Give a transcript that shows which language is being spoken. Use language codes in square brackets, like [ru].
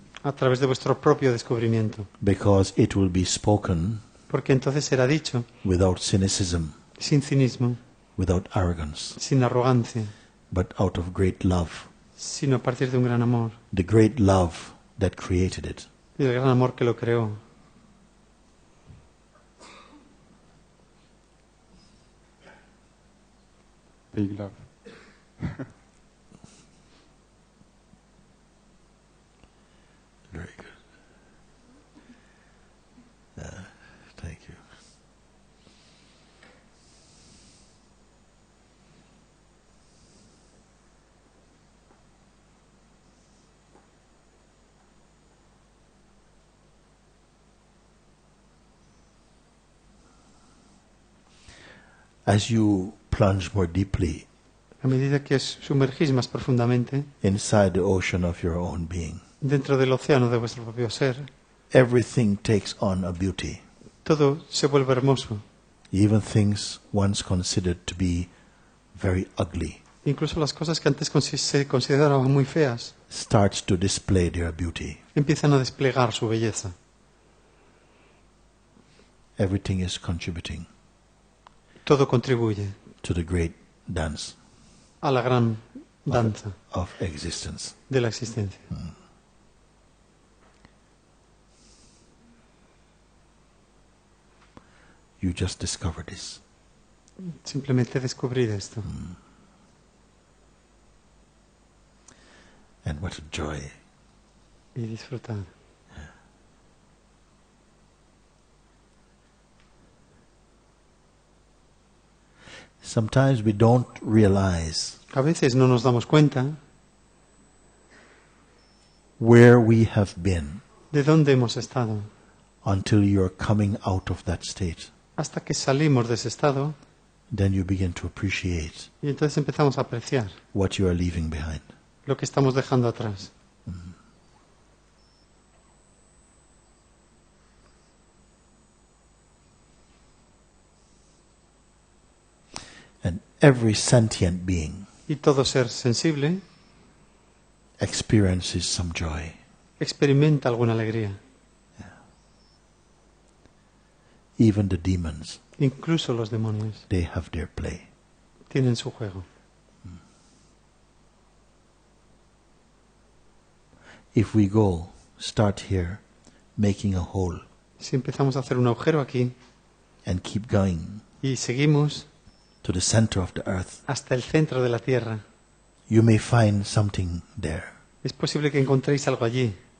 [es] a través de vuestro propio descubrimiento, [en] because it will be spoken [es] porque entonces será dicho [en] without cynicism, [es] sin cinismo, [en] without arrogance, [es] sin arrogancia, [en] but out of great love, [es] sino a partir de un gran amor, [en] the great love that created it. [es] y el gran amor que lo creó. [en] Big love. Very good. Thank you. As you plunge more deeply [es] A medida que os sumergís más profundamente [en] inside the ocean of your own being, [es] dentro del océano de vuestro propio ser, [en] everything takes on a beauty. [es] todo se vuelve hermoso. [en] Even things once considered to be very ugly [es] Incluso las cosas que antes se consideraban muy feas [en] starts to display their beauty. [es] empiezan a desplegar su belleza. [en] Everything is contributing [es] Todo contribuye [en] to the great dance [es] a la gran danza [en] of existence. [es] de la existencia. [en] You just discovered this. [es] Simplemente descubrir esto. [en] And what a joy. [es] Y disfrutar. [en] Sometimes we don't realize [es] A veces no nos damos cuenta [en] where we have been [es] de dónde hemos estado [en] until you're coming out of that state. [es] hasta que salimos de ese estado [en] Then you begin to appreciate [es] y entonces empezamos a apreciar [en] what you are leaving behind. [es] lo que estamos dejando atrás. [en] And every sentient being [es] Y todo ser sensible [en] experiences some joy. [es] experimenta alguna alegría. [en] Even the demons, [es] Incluso los demonios [en] they have their play. [es] tienen su juego. [en] If we start here, making a hole, [es] Si empezamos a hacer un agujero aquí [en] and keep going [es] y seguimos [en] to the center of the earth, [es] hasta el centro de la Tierra, [en] you may find something there. [es] es posible que encontréis algo allí,